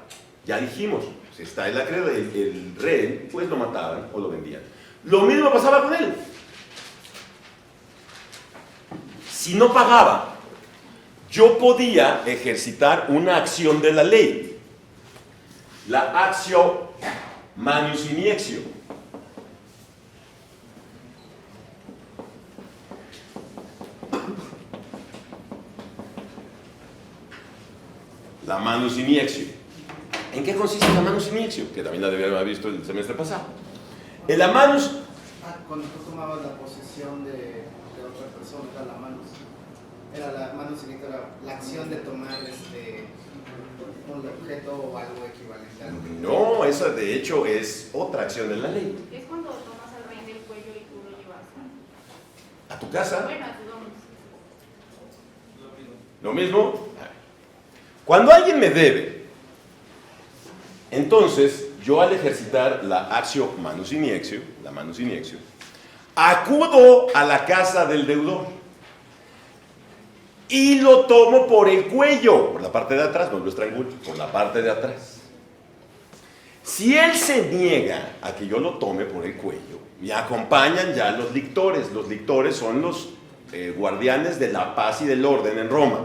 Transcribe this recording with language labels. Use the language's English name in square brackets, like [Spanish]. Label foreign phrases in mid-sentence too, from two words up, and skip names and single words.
[Spanish] Ya dijimos, si está en la acreedor, el rehén, pues lo mataban o lo vendían. Lo mismo pasaba con él. Si no pagaba, yo podía ejercitar una acción de la ley, la [Latin] actio manius iniexio. La manus iniexio. [Spanish] ¿En qué consiste la [Latin] manus iniexio? [Spanish] Que también la debían haber visto el semestre pasado. En la manus, Cuando tú tomabas la posesión de otra persona, era la manus. Era la [Latin] manus iniexio, [Spanish] era la acción de tomar un objeto o algo equivalente a lo que... no, esa de hecho es otra acción de la ley. Es cuando tomas al rey del cuello y tú lo llevas ¿A tu casa? bueno, a tu domo. Lo mismo. Cuando alguien me debe, entonces yo al ejercitar la [Latin] actio manus iniexio, [Spanish] la [Latin] manus iniexio, [Spanish] acudo a la casa del deudor y lo tomo por el cuello, por la parte de atrás, no lo estrangulo, por la parte de atrás. Si él se niega a que yo lo tome por el cuello, me acompañan ya los lictores. Los lictores son los guardianes de la paz y del orden en Roma.